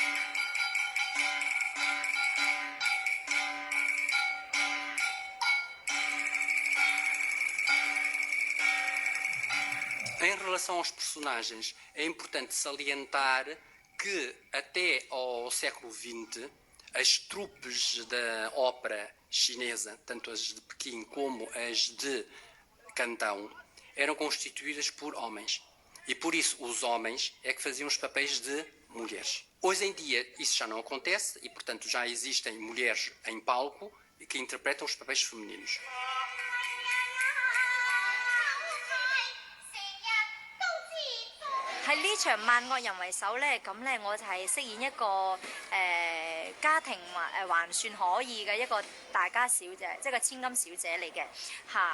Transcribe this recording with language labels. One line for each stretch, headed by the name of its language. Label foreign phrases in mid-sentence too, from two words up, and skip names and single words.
Portuguese: Em relação aos personagens, é importante salientar que até ao século XX as trupes da ópera chinesa, tanto as de Pequim como as de Cantão, eram constituídas por homens. E por isso os homens é que faziam os papéis de mulheres. Hoje em dia isso já não acontece e, portanto, já existem mulheres em palco que interpretam os papéis femininos.
Cantonese: 喺呢場萬惡人為首咧，咁咧我就係飾演一個家庭還算可以嘅一個大家小姐，即係個千金小姐嚟嘅嚇。